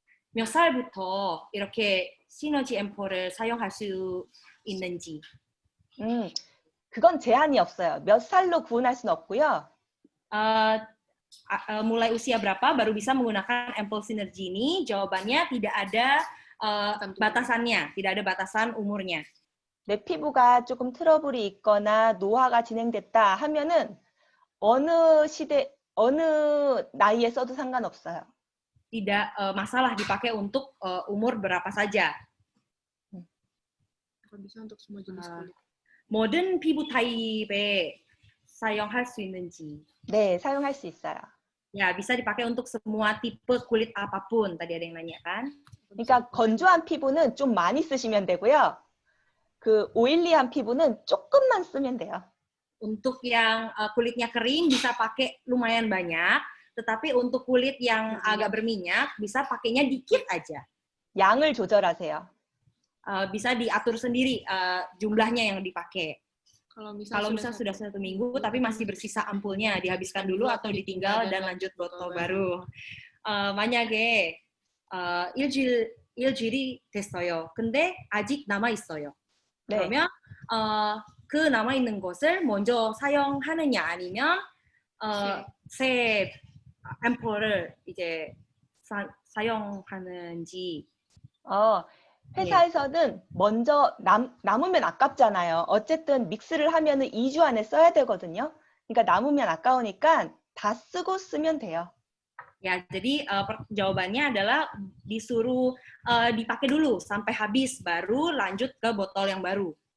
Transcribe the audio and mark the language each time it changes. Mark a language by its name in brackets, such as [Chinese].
[Korean] 몇 살부터 이렇게 시너지 앰플을 사용할 수 있는지. 그건 제한이 없어요. 몇 살로 구분할 수는 없고요. [Indonesian] Mulai usia berapa baru bisa menggunakan ampoule sinergi ini? Jawabannya tidak ada batasannya, tidak ada batasan umurnya. [Korean] 내 피부가 조금 트러블이 있거나 노화가 진행됐다 하면은 어느 시대, 어느 나이에 써도 상관없어요. [Indonesian] Tidak masalah dipakai untuk umur berapa saja. Bisa untuk semua jenis kulit. [Korean] 모든 피부 타입에 사용할 수 있는지. 네, 사용할 수 있어요. [Indonesian] Ya, bisa dipakai untuk semua tipe kulit apapun. Tadi ada yang nanya kan? [Korean] 그러니까 건조한 피부는 좀 많이 쓰시면 되고요. 그 오일리한 피부는 조금만 쓰면 돼요. [Indonesian] Untuk yang kulitnya kering bisa pakai lumayan banyak, tetapi untuk kulit yang agak berminyak bisa pakainya dikit aja. [Korean] 양을 조절하세요. [Indonesian] Bisa diatur sendiri jumlahnya yang dipakai. Kalau misal sudah 1 minggu tapi masih bersisa ampulnya, dihabiskan dulu atau ditinggal dan lanjut botol baru. [Korean] 만약에 일주일이 됐어요. 근데 아직 남아 있어요. 그러면 그 남아 있는 것을 먼저 사용하느냐 아니면 새 앰플을 이제 사용하는지. 회사에서는 먼저 남으면 아깝잖아요. 어쨌든 믹스를 하면은 2주 안에 써야 되거든요. 그러니까 남으면 아까우니까 다 쓰고 쓰면 돼요. [Indonesian] Ya, jadi jawabannya adalah disuruh dipakai dulu sampai habis, baru lanjut ke botol yang baru.